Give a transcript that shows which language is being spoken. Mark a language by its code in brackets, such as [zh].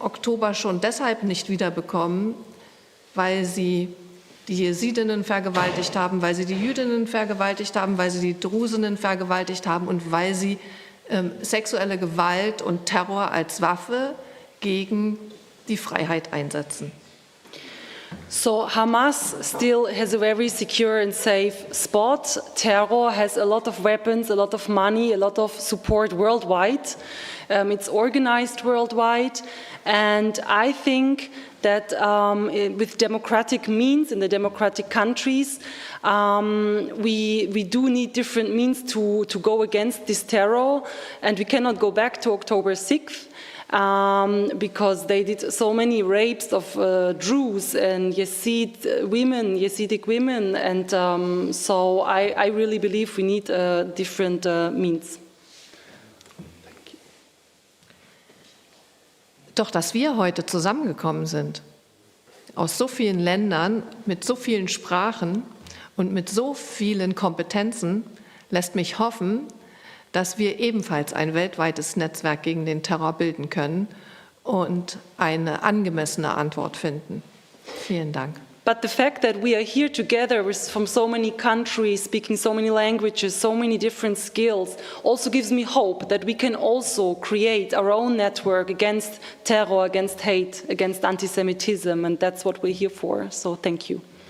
[de] Oktober schon deshalb nicht wiederbekommen, weil sie die Jesidinnen vergewaltigt haben, weil sie die Jüdinnen vergewaltigt haben, weil sie die Drusinnen vergewaltigt haben und weil sie sexuelle Gewalt und Terror als Waffe gegen die Freiheit einsetzen. [en] So Hamas still has a very secure and safe spot. Terror has a lot of weapons, a lot of money, a lot of support worldwide. It's organized worldwide, and I think that with democratic means in the democratic countries, we do need different means to go against this terror, and we cannot go back to October 6th. Because they did so many rapes of Druze and Hasidic women, and so I really believe we need different means. [de] Doch dass wir heute zusammengekommen sind, aus so vielen Ländern, mit so vielen Sprachen und mit so vielen Kompetenzen, lässt mich hoffen, dass wir ebenfalls ein weltweites Netzwerk gegen den Terror bilden können und eine angemessene Antwort finden. Vielen Dank. [en] But the fact that we are here together from so many countries, speaking so many languages, so many different skills, also gives me hope that we can also create our own network against terror, against hate, against anti-Semitism, and that's what we're here for. So thank you.